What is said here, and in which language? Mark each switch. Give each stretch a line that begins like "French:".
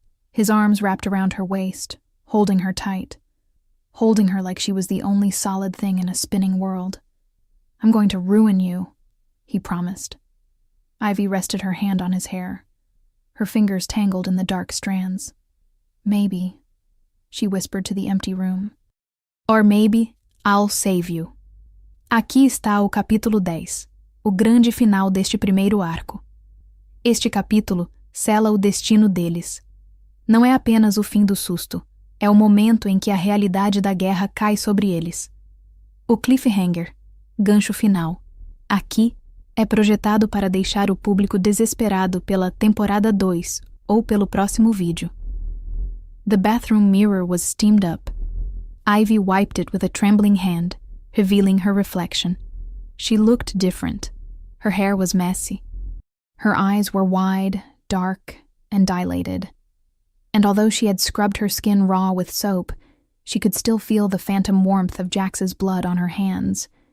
English: His arms wrapped around her waist, holding her tight, holding her like she was the only solid thing in a spinning world. "I'm going to ruin you," he promised. Ivy rested her hand on his hair. Her fingers tangled in the dark strands. "Maybe," she whispered to the empty room. "Or maybe I'll save you."
Portuguese: Aqui está o capítulo 10, o grande final deste primeiro arco. Este capítulo sela o destino deles. Não é apenas o fim do susto, é o momento em que a realidade da guerra cai sobre eles. O cliffhanger, gancho final, aqui é projetado para deixar o público desesperado pela temporada 2 ou pelo próximo vídeo.
English: The bathroom mirror was steamed up. Ivy wiped it with a trembling hand, revealing her reflection. She looked different. Her hair was messy. Her eyes were wide, dark, and dilated. And although she had scrubbed her skin raw with soap, she could still feel the phantom warmth of Jax's blood on her hands.